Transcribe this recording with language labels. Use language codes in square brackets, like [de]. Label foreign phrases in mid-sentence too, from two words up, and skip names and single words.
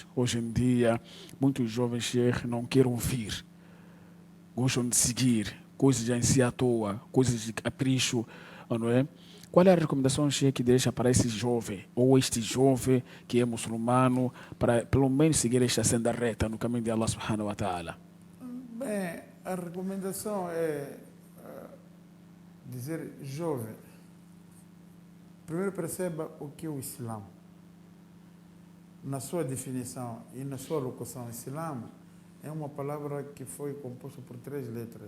[pt] Hoje em dia, muitos jovens não querem ouvir, gostam de seguir coisas em si à toa, coisas de capricho, não é? Qual é a recomendação que deixa para esse jovem, ou este jovem que é muçulmano, para pelo menos seguir esta senda reta no caminho de Allah [ar] سبحانه وتعالى? [pt] Bem, a recomendação é dizer jovem. Primeiro perceba o que é o Islã. Na sua definição e na sua locução, Islã é uma palavra que foi composta por 3 letras.